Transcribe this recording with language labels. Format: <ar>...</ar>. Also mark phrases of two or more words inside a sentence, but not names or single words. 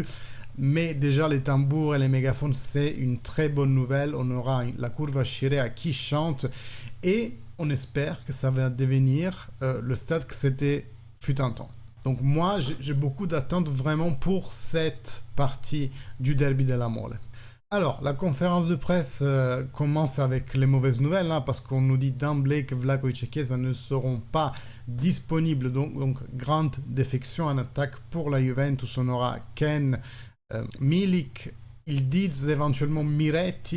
<fr>Mais déjà, les tambours et les mégaphones, c'est une très bonne nouvelle. On aura la Curva Chirea qui chante et on espère que ça va devenir le stade que c'était fut un temps. Donc moi, j'ai beaucoup d'attentes vraiment pour cette partie du derby della Mole. Alors, la conférence de presse commence avec les mauvaises nouvelles, hein, parce qu'on nous dit d'emblée que Vlahovic et Chiesa ne seront pas disponibles. Donc grande défection en attaque pour la Juventus. On aura Ken, Milik, ils disent éventuellement Miretti.</fr>